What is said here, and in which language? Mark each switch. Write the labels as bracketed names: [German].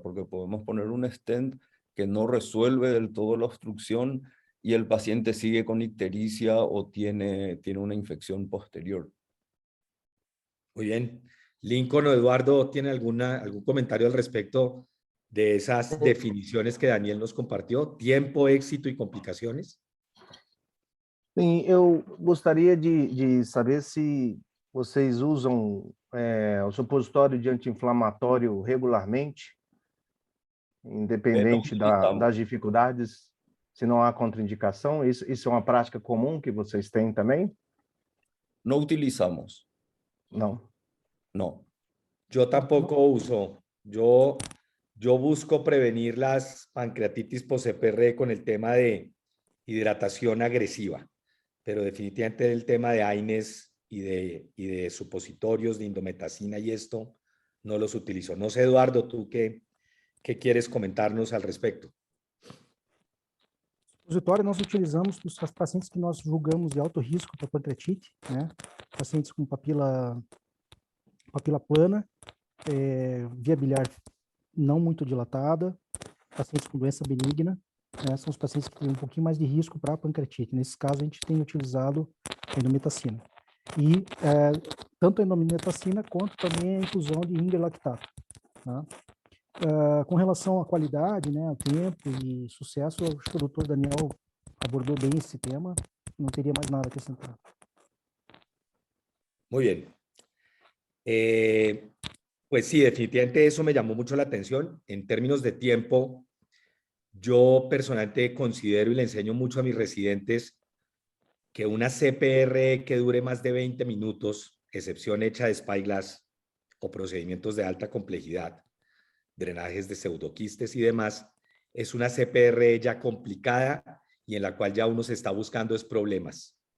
[Spanish] Porque podemos poner un stent que no resuelve del todo la obstrucción y el paciente sigue con ictericia o tiene una infección posterior. Muy bien. Lincoln o Eduardo, ¿tiene algún comentario al respecto de esas definiciones que Daniel nos compartió? Tiempo, éxito y complicaciones. [Portuguese] Sim, eu gostaria de saber se vocês usam o supositório de anti-inflamatório regularmente, [Spanish] No [Portuguese] independente [Spanish] utilizamos, [Portuguese] das dificuldades, se não há contraindicação. Isso é uma prática comum que vocês têm também? [Spanish] no utilizamos, [Portuguese] Não. [Spanish] no. Yo tampoco uso. Yo busco prevenir las pancreatitis post-CPR con el tema de hidratación agresiva, pero definitivamente el tema de AINES y de supositorios de indometacina y esto no los utilizo. No sé, Eduardo, ¿tú qué quieres comentarnos al respecto? [Portuguese] Supositório nós utilizamos para os pacientes que nós julgamos de alto risco para pancreatite, né? Pacientes com papila plana, via biliar não muito dilatada, pacientes com doença benigna, né? São os pacientes que têm um pouquinho mais de risco para pancreatite. Nesse caso, a gente tem utilizado a indometacina. E tanto a indometacina quanto também a infusão de ingerlactato, tá? Com relação à qualidade, né, ao tempo e sucesso, acho que o Dr. Daniel abordou bem esse tema, não teria mais nada a acrescentar. [Spanish] Muy bien. Pues sí, definitivamente eso me llamó mucho la atención. En términos de tiempo, yo personalmente considero y le enseño mucho a mis residentes que una CPR que dure más de 20 minutos, excepción hecha de spyglass o procedimientos de alta complejidad, drenajes de pseudoquistes y demás, es una CPR ya complicada y en la cual ya uno se está buscando es problemas.